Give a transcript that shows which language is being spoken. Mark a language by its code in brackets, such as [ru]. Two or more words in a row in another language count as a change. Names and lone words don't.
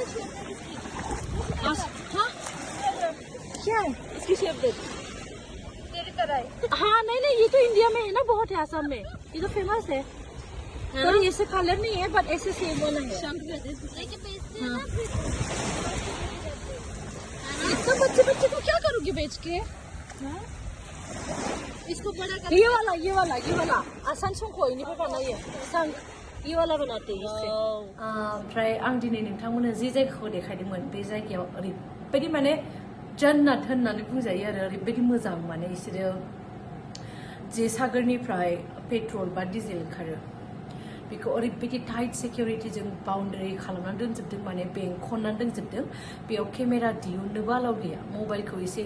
[hi] हाँ क्या है इसकी शेप देख तेरी तरह है हाँ नहीं ये तो इंडिया में है ना बहुत है असम में ये तो फेमस है पर ऐसे कलर नहीं है बट ऐसे सेम वाला है इतना बच्चे को क्या करोगे बेच के इसको बड़ा कर ये वाला आसान [brx] संखो इनिफ्राय बानायो [hi] संख ये वाला बनाते हैं इससे [brx] ओमफ्राय आं दिनै नोंथांमोननो जे जायगाखौ देखायदोंमोन बे जायगायाव ओरैबायदि माने जान्नात होननानै बुंजायो आरो ओरैबायदि मोजां माने बिसोरो जे सागरनिफ्राय पेट्रल बा डिजेल ओंखारो बेखौ ओरैबायदि टाइट सिकिउरिटिजों बाउन्डारि खालामनानै दोनजोबदों माने बेंखननानै दोनजोबदों बेयाव केमेरा दिहुननोबो आलाउ गैया मबाइलखौ एसे